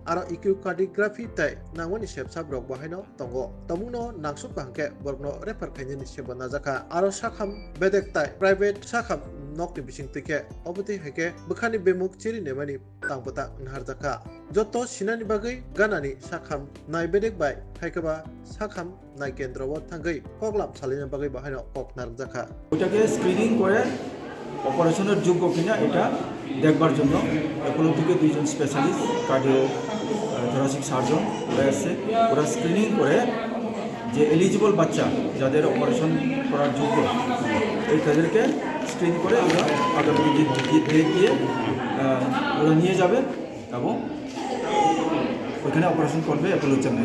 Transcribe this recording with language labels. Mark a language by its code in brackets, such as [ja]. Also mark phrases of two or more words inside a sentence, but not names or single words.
[trp] aro echocardiography tai nangmani sepsap rok bahino tongo tamuno nangsuk bangke borokno refer khainani sebo najaka aro sakham bedek tai private sakham nokni bising tike oboti heke bukhani bemuk cheri nemani tangbuta nharjaka joto sinani bagai ganani sakham naibedek bai haikeba sakham nai kendrowo thangai koklam salina bagai bahino kok narjaka [bn] ওটাকে স্ক্রিনিং করে অপারেশনের যোগ্য কিনা এটা দেখবার জন্য অ্যাপোলো থেকে দুইজন স্পেশালিস্ট [en] cardio thoracic surgeon [bn] ওরা এসছে ওরা স্ক্রিনিং করে যে এলিজিবল বাচ্চা যাদের অপারেশন করার যোগ্য এই তাদেরকে স্ক্রিন করে ওরা আগামী ডেট দিয়ে ওরা নিয়ে যাবে এবং ওইখানে অপারেশন করবে অ্যাপোলো চেন্নাই।